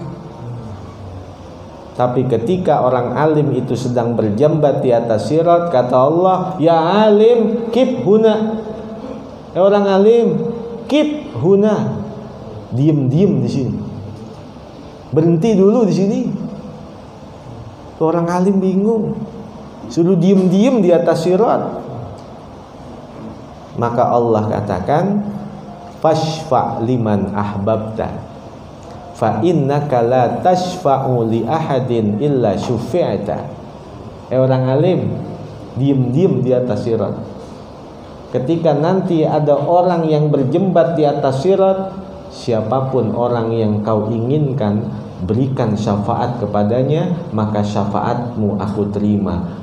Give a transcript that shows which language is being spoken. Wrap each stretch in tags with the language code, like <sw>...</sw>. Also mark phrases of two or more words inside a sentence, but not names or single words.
<id>Tapi ketika orang alim itu sedang berjembat di atas sirat, kata Allah,</id> <ar>يا عالم قف هنا,</ar> <id>orang alim</id> <ar>قف هنا,</ar> <id>diem di sini, berhenti dulu di sini. Orang alim bingung, suruh diem di atas sirat. Maka Allah katakan,</id> <ar>فاشفع لمن أحببت فإنك لا تشفع لأحد إلا شفعت.</ar> <id>Orang alim diem di atas sirat. Ketika nanti ada orang yang berjembat di atas sirat, siapapun orang yang kau inginkan berikan syafaat kepadanya, maka syafaatmu aku terima.</id>